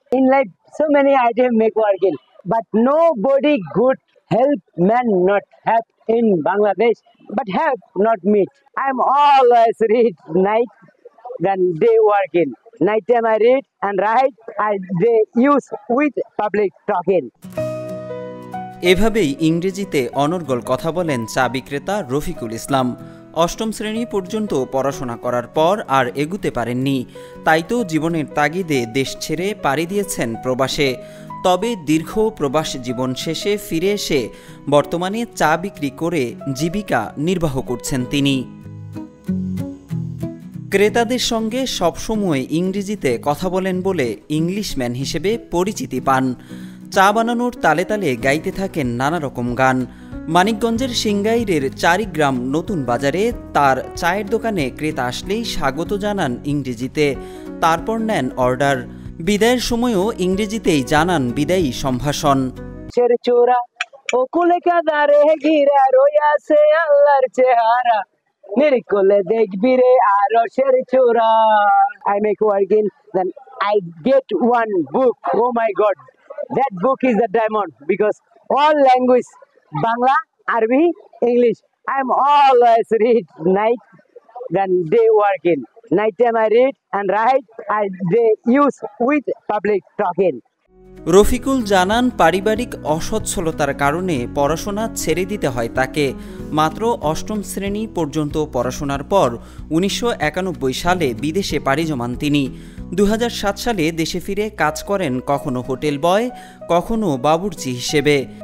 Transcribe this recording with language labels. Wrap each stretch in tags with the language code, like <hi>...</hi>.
<en>In life, so many items make working, but nobody good help man not have in Bangladesh, but have not meet. I'm always read night than day working. Night time I read and write, I they use with public talking.</en> <bn>এভাবেই ইংরেজিতে অনর্গল কথা বলেন চা বিক্রেতা রফিকুল ইসলাম। অষ্টম শ্রেণী পর্যন্ত পড়াশোনা করার পর আর এগুতে পারেননি, তাই তো জীবনের তাগিদে দেশ ছেড়ে পাড়ি দিয়েছেন প্রবাসে। তবে দীর্ঘ প্রবাস জীবন শেষে ফিরে এসে বর্তমানে চা বিক্রি করে জীবিকা নির্বাহ করছেন তিনি। ক্রেতাদের সঙ্গে সবসময় ইংরেজিতে কথা বলেন বলে ইংলিশম্যান হিসেবে পরিচিতি পান। চা বানানোর তালে তালে গাইতে থাকেন নানা রকম গান। মানিকগঞ্জের সিংগাইরের চারিগ্রাম নতুন বাজারে তার চায়ের দোকানে ক্রেতা আসলেই স্বাগত জানান ইংরেজিতে, তারপর নেন অর্ডার। বিদায়ের সময়ও ইংরেজিতেই জানান বিদায়ী সম্ভাষণ। চোরা ও কুলে কাদারে ঘিরা রইয়াছে আল্লাহর চেহারা, নিরকুলে দেখবি রে আরশের চূড়া।</bn> <en>I make working, then I get one book. Oh my God, that book is a diamond because all language, Bangla, Arabic, English. I'm always read night than day working. Night time I read and write, they use with public talking.</en> <bn>Rafiqul জানান পারিবারিক অসচ্ছলতার কারণে পড়াশোনা ছেড়ে দিতে হয় তাকে। মাত্র অষ্টম শ্রেণী পর্যন্ত পড়াশোনার পর ১৯৯১ সালে বিদেশে পাড়ি জমান তিনি। ২০০৭ সালে দেশে ফিরে কাজ করেন কখনো হোটেল বয়, কখনো বাবুর্চি হিসেবে।</bn>